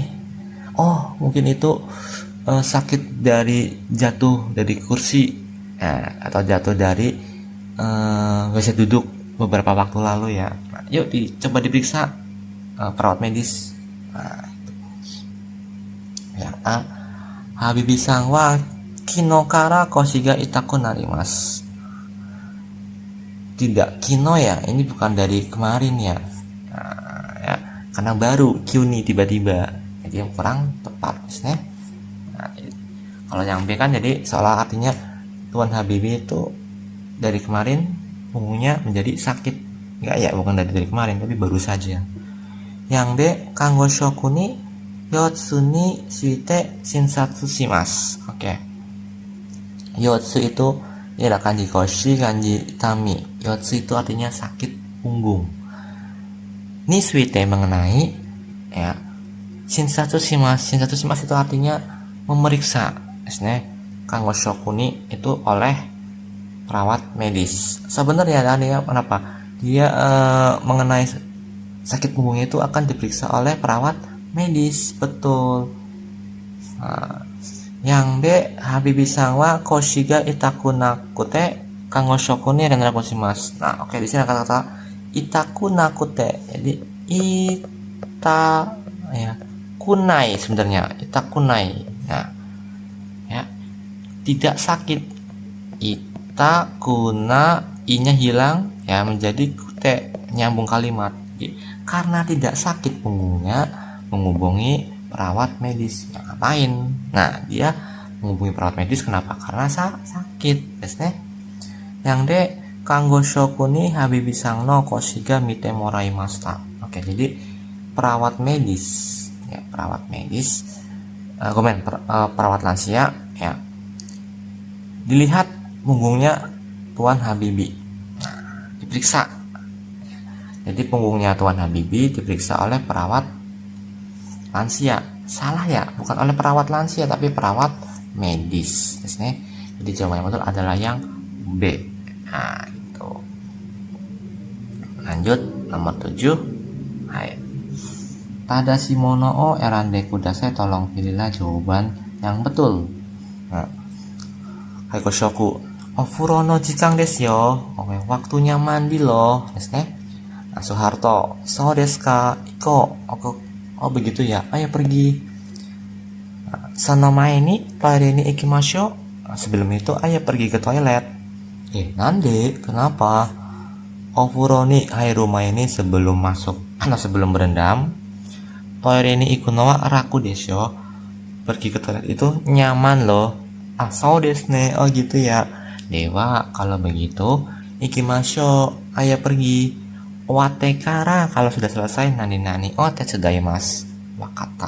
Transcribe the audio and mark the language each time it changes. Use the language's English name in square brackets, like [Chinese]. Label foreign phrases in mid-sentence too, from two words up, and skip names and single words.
[Indonesian] Oh, mungkin itu sakit dari jatuh dari kursi, atau jatuh dari WC duduk beberapa waktu lalu ya. Yuk coba diperiksa perawat medis. Ya, [Japanese] ハビビさんは昨日から腰が痛くなります. [Indonesian] Tidak, kino ya, ini bukan dari kemarin ya. Ya, karena baru Q nih tiba-tiba, jadi yang kurang tepat ya. Kalau yang B kan jadi seolah artinya Tuan Habibie itu dari kemarin punggungnya menjadi sakit. Enggak ya, bukan dari kemarin tapi baru saja. Yang B, [Japanese] 看護職員腰痛について診察します. [Indonesian] Oke. Yotsu itu adalah kanji koshi, kanji itami. Yotsu itu artinya sakit punggung. [Japanese] について [Indonesian] mengenai ya. [Japanese] 診察します. 診察します [Indonesian] itu artinya memeriksa. [Japanese] 看護職員 [Indonesian] itu oleh perawat medis. Sebenarnya ada kenapa? Dia mengenai sakit punggungnya itu akan diperiksa oleh perawat medis, betul. Yang B, [Japanese] ハビビさんは腰が痛くなくて看護職員連絡します. [Indonesian] Nah, oke, di sini ada kata-kata [Japanese] 痛くなくて. [Indonesian] Jadi kunai sebenarnya, itakunai. Nah, ya. Tidak sakit. Itakuna, i-nya hilang ya menjadi kute, nyambung kalimat. Jadi, karena tidak sakit punggungnya, menghubungi perawat medis. Ya, ngapain? Nah, dia menghubungi perawat medis kenapa? Karena sakit. Yang D, [Japanese] 看護職員ハビビさんの腰が見てもらいました. [Indonesian] Oke, jadi perawat medis ya, perawat lansia ya. Dilihat punggungnya Tuan Habibie. Nah, diperiksa. Jadi punggungnya Tuan Habibie diperiksa oleh perawat lansia. Salah ya, bukan oleh perawat lansia tapi perawat medis. Jadi jawaban yang betul adalah yang B. Nah, itu. Lanjut nomor 7. [Japanese] Hai. 正しいものを選んでください, [Indonesian] tolong pilihlah jawaban yang betul. Nah. [Japanese] はい、こうしょく。お風呂の時間ですよ. [Indonesian] Oke, waktunya mandi loh. Nah, Soeharto. [Japanese] そうですか?行こう. [Indonesian] Oh begitu ya, ayo pergi. [Japanese] その前にトイレに行きましょう. [Indonesian] Sebelum itu ayo pergi ke toilet. Nande, kenapa? [Japanese] お風呂に入る前に, [Indonesian] sebelum masuk atau sebelum berendam. [Japanese] トイレに行くのは楽です. [Indonesian] Pergi ke toilet itu nyaman loh. [Japanese] そうですね. [Indonesian] Oh gitu ya. Dewa, kalau begitu ikimashou, ayo pergi. Watekara, kalau sudah selesai [Japanese] 何手伝います分かった.